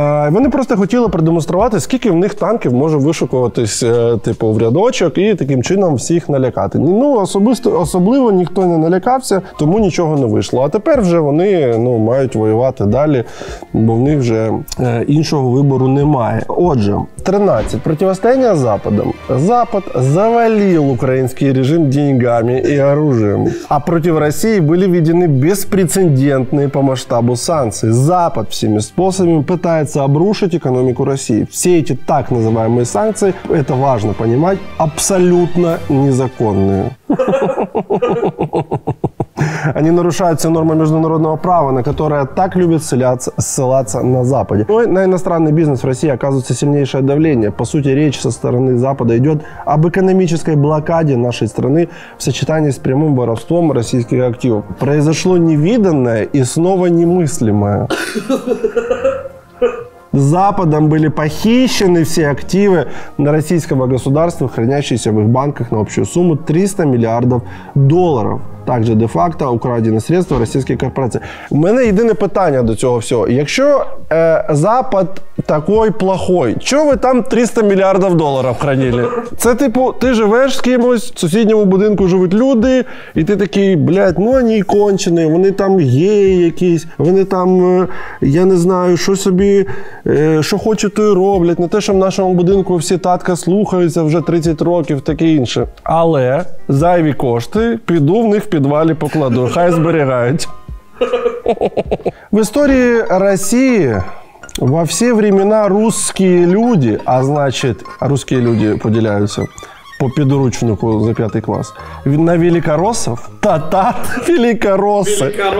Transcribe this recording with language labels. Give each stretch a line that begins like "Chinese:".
Ukrainian: Вони просто хотіли продемонструвати, скільки в них танків може вишукуватись, в рядочок, і таким чином всіх налякати. Особливо ніхто не налякався, тому нічого не вийшло. А тепер вже вони мають воювати далі, бо в них вже іншого вибору немає. Отже, 13.
Russian: Противостояние с Западом. Запад завалил украинский режим деньгами и оружием. А против России были введены беспрецедентные по масштабу санкции. Запад всеми способами пытается обрушить экономику России. Все эти так называемые санкции, это важно понимать, абсолютно незаконные. Они нарушают все нормы международного права, на которое так любят ссылаться на Западе. На иностранный бизнес в России оказывается сильнейшее давление. По сути, речь со стороны Запада идет об экономической блокаде нашей страны в сочетании с прямым воровством российских активов. Произошло невиданное и снова немыслимое. Западом были похищены все активы российского государства, хранящиеся в их банках на общую сумму 300 миллиардов долларов.
Ukrainian: Також де-факто украдені средства російської корпорації. У мене єдине питання до цього всього. Якщо Запад такий плохой, чого ви там 300 мільярдів доларів хранили? Це ти живеш з кимось, в сусідньому будинку живуть люди, і ти такий, вони кончені, вони там геї якісь, вони там, я не знаю, що собі, що хочуть, то й роблять. Не те, що в нашому будинку всі татка слухаються вже 30 років, таке інше. Але зайві кошти піду в них в підвалі покладу, хай зберігають.
Russian: В истории России во все времена русские люди, а значит, русские люди поделяются по
Ukrainian: підручнику за 5 клас,
Russian: на великороссов, татар, великоросси.